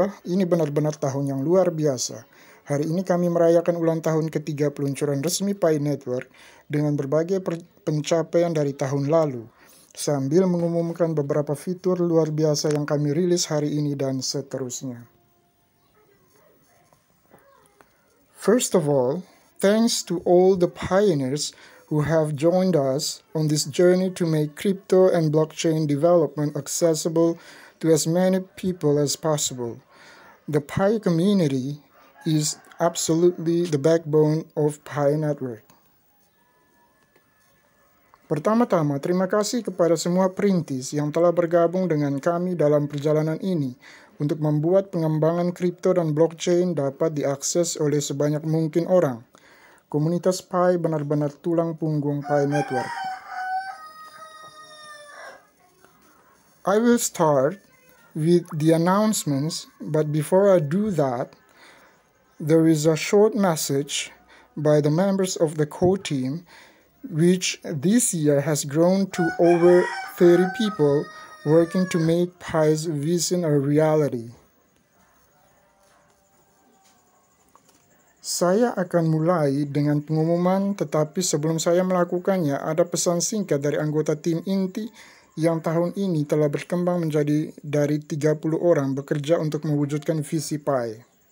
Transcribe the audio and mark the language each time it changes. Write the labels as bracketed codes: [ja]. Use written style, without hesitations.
[id] Ini benar-benar tahun yang luar biasa. Hari ini kami merayakan ulang tahun ketiga peluncuran resmi Pi Network dengan berbagai pencapaian dari tahun lalu, sambil mengumumkan beberapa fitur luar biasa yang kami rilis hari ini dan seterusnya. [en] First of all, thanks to all the pioneers who have joined us on this journey to make crypto and blockchain development accessible to as many people as possible. The Pi community is absolutely the backbone of Pi Network. [id] Pertama-tama, terima kasih kepada semua perintis yang telah bergabung dengan kami dalam perjalanan ini untuk membuat pengembangan kripto dan blockchain dapat diakses oleh sebanyak mungkin orang. Komunitas Pi benar-benar tulang punggung Pi Network. [en] I will start with the announcements, but before I do that, there is a short message by the members of the core team, which this year has grown to over 30 people working to make Pi's vision a reality. [id] Saya akan mulai dengan pengumuman, tetapi sebelum saya melakukannya, ada pesan singkat dari anggota tim inti yang tahun ini telah berkembang menjadi dari 30 orang bekerja untuk mewujudkan visi Pi.